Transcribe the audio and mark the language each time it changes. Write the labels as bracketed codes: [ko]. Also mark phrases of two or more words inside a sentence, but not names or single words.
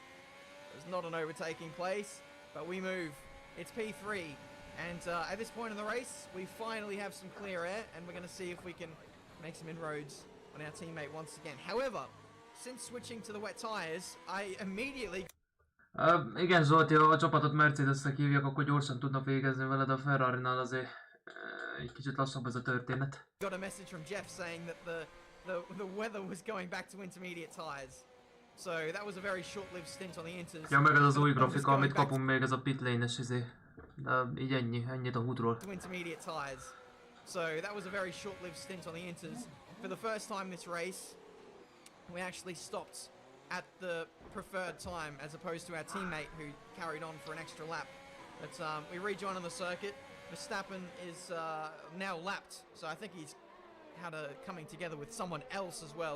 [en] There's not an overtaking place, but we move. It's P3, and at this point in the race, we finally have some clear air, and we're going to see if we can make some inroads on our teammate once again. However, since switching to the wet tires, I immediately [hu] Igen Zsolti, ha a csapatot Mercedesnek hívják, akkor gyorsan tudnak végezni veled, a Ferrari-nál azért egy kicsit lassabb ez a történet. [en] got a message from Jeff saying that the weather was going back to intermediate tires. So that was a very short-lived stint on the inters. [hu] Ja, meg ez az új grafika, amit kapunk még, ez a pitlane-es izé. De így ennyit a húdról. [en] To intermediate tires. So that was a very short-lived stint on the inters. For the first time this race, we actually stopped at the preferred time as opposed to our teammate who carried on for an extra lap. But we rejoin on the circuit. Verstappen is now lapped, so I think he's had a coming together with someone else as well.